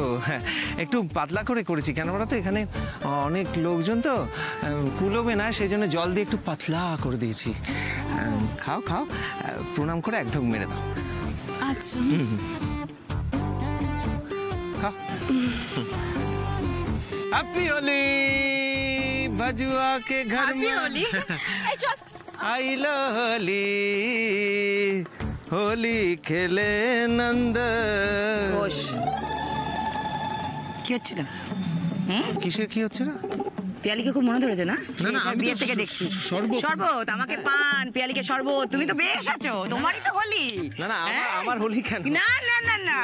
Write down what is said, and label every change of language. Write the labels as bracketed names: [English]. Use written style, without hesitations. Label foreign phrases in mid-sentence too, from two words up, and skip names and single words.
[Bangla] একটু পাতলা করে করেছি, কেন বলো তো, এখানে অনেক লোকজন তো, কুলোবে না, সেই জন্য জল দিয়ে একটু পাতলা করে দিয়েছি। খাও খাও, প্রণাম করে একদম মেরে দাও। আচ্ছা, খাও। [Hindi] हैप्पी होली भजुआ के घर में। होली आइलो होली, होली खेले नंद। [Bangla] কি হচ্ছে না? কিসের কি হচ্ছে না? পিয়ালিকে খুব মনে ধরেছে না? না না, আমি বিয়ে থেকে দেখছি শরবত। শরবত, আমাকে পান, পিয়ালিকে শরবত। তুমি তো বেশ আছো, তোমারই তো হোলি। না না, আমার হোলি কেন? না না না না,